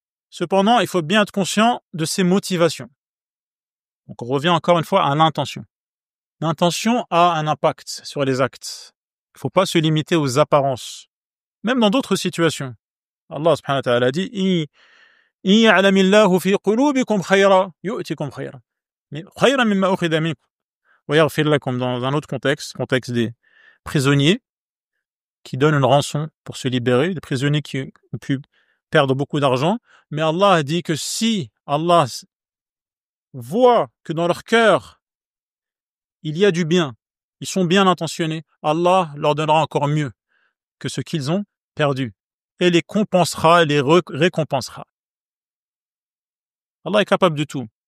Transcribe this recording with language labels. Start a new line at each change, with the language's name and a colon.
French: Cependant, il faut bien être conscient de ses motivations. Donc on revient encore une fois à l'intention. L'intention a un impact sur les actes. Il ne faut pas se limiter aux apparences. Même dans d'autres situations.
Arabic: Allah subhanahu wa ta'ala dit إن يعلم الله في قلوبكم خيرا يؤتكم خيرا خيرا مما أخذ منكم ويغفر لكم.
French: Dans un autre contexte des prisonniers qui donnent une rançon pour se libérer, des prisonniers qui ont pu perdre beaucoup d'argent, mais Allah a dit que si Allah voit que dans leur cœur il y a du bien, ils sont bien intentionnés, Allah leur donnera encore mieux que ce qu'ils ont perdu et les compensera et les récompensera. Allah est capable de tout.